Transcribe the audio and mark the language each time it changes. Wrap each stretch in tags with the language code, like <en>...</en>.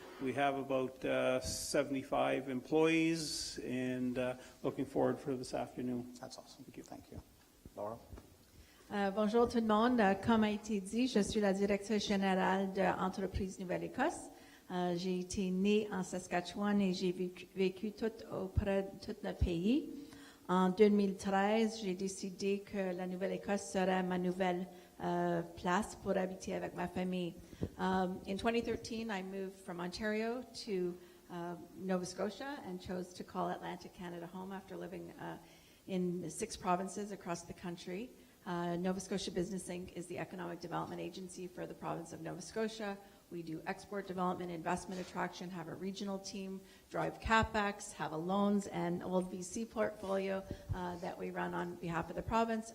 <en>We have about 75 employees, and looking forward for this afternoon. That's awesome. Thank you. Laura?</en> <fr>Bonjour tout le monde. Comme a été dit, je suis la directrice générale de l'entreprise Nouvelle-Écosse. J'ai été née en Saskatchewan et j'ai vécu tout auprès de tout notre pays. En 2013, j'ai décidé que la Nouvelle-Écosse serait ma nouvelle place pour habiter avec ma famille.</fr> <en>In 2013, I moved from Ontario to Nova Scotia and chose to call Atlantic Canada home after living in 6 provinces across the country. Nova Scotia Business Inc. is the economic development agency for the province of Nova Scotia. We do export development, investment attraction, have a regional team, drive CapEx, have a loans and old VC portfolio that we run on behalf of the province.</en>